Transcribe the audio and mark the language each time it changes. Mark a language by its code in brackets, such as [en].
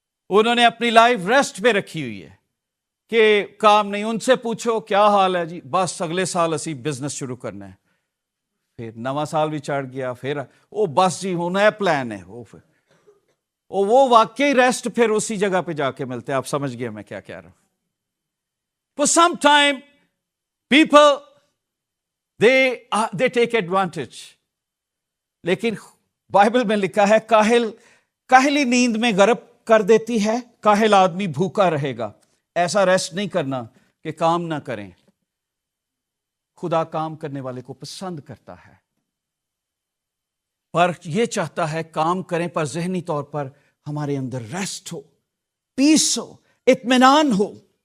[hi] उन्होंने अपनी life rest पे रखी हुई है कि काम नहीं। उनसे पूछो क्या हाल है जी, बस अगले साल असी बिजनेस शुरू करना है। फिर नवा साल भी चढ़ गया, फिर वो बस जी होना है, प्लान है। वो वाकई रेस्ट फिर उसी जगह पे जाके मिलते हैं। आप समझ गए मैं क्या कह रहा हूं। [en] For some time people they take advantage। [hi] लेकिन बाइबल में लिखा है काहिली नींद में गर्क कर देती है, काहिल आदमी भूखा रहेगा। ऐसा रेस्ट नहीं करना कि काम ना करें। खुदा काम करने वाले को पसंद करता है, पर यह चाहता है काम करें, पर ज़हनी तौर पर हमारे अंदर रेस्ट हो, पीस हो, इत्मीनान हो।